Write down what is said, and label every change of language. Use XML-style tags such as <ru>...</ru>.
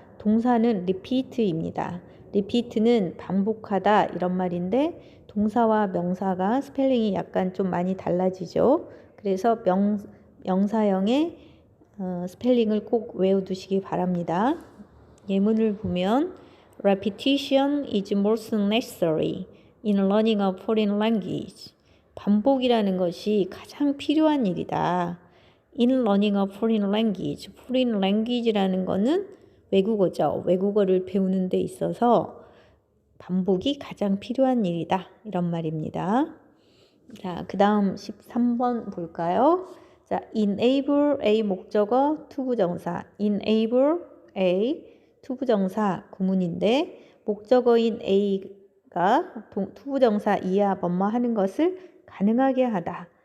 <ko>동사는 repeat입니다. repeat는 반복하다 이런 말인데 동사와 명사가 스펠링이 약간 좀 많이 달라지죠. 그래서 명사형의 스펠링을 꼭 외워두시기 바랍니다. 예문을 보면</ko> <en>repetition is most necessary in learning a foreign language.</en> <ko>반복이라는 것이 가장 필요한 일이다.</ko> <en>in learning a foreign language</en> <ko>라는 것은 외국어죠. 외국어를 배우는 데 있어서 반복이 가장 필요한 일이다. 이런 말입니다. 자, 그 다음 13번 볼까요? 자, enable A 목적어 투부정사 enable A 투부정사 구문인데 목적어인 A가 투부정사 이하 뭐뭐 하는 것을 가능하게 하다.</ko>